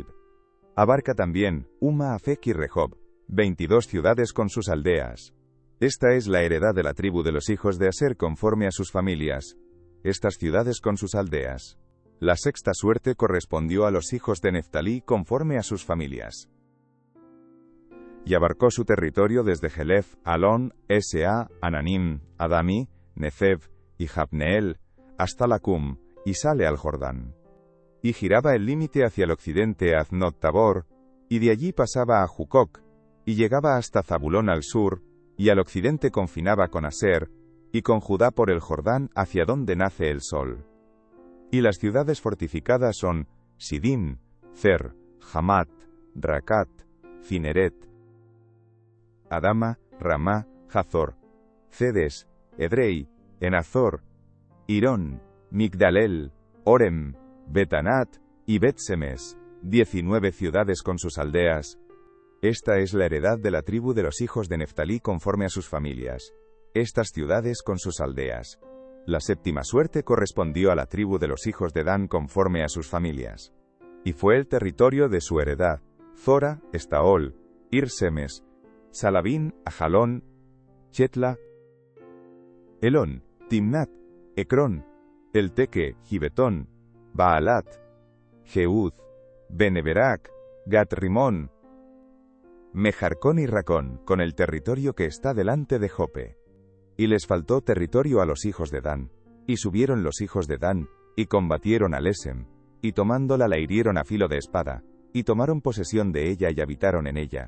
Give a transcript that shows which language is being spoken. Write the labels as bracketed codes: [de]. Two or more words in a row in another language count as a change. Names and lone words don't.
[es] Abarca también Uma, Afek y Rehob, 22 ciudades con sus aldeas. Esta es la heredad de la tribu de los hijos de Aser conforme a sus familias, estas ciudades con sus aldeas. La sexta suerte correspondió a los hijos de Neftalí conforme a sus familias. Y abarcó su territorio desde Jelef, Alón, Sa, Ananim, Adami, Nefeb y Jabneel, hasta Lacum, y sale al Jordán. Y giraba el límite hacia el occidente a Aznot Tabor, y de allí pasaba a Jucoc, y llegaba hasta Zabulón al sur, y al occidente confinaba con Aser, y con Judá por el Jordán hacia donde nace el sol. Y las ciudades fortificadas son Sidim, Cer, Hamat, Racat, Cineret, Adama, Ramá, Hazor, Cedes, Edrei, Enazor, Irón, Migdalel, Orem, Betanat y Bet-Semes, 19 ciudades con sus aldeas. Esta es la heredad de la tribu de los hijos de Neftalí conforme a sus familias, estas ciudades con sus aldeas. La séptima suerte correspondió a la tribu de los hijos de Dan conforme a sus familias. Y fue el territorio de su heredad, Zora, Estaol, Ir-Semes, Salabín, Ajalón, Chetla, Elón, Timnat, Ecrón, Elteque, Gibetón, Baalat, Jeúd, Beneberac, Gat-Rimón, Mejarcón y Racón, con el territorio que está delante de Jope. Y les faltó territorio a los hijos de Dan, y subieron los hijos de Dan, y combatieron a Lesem, y tomándola la hirieron a filo de espada, y tomaron posesión de ella y habitaron en ella.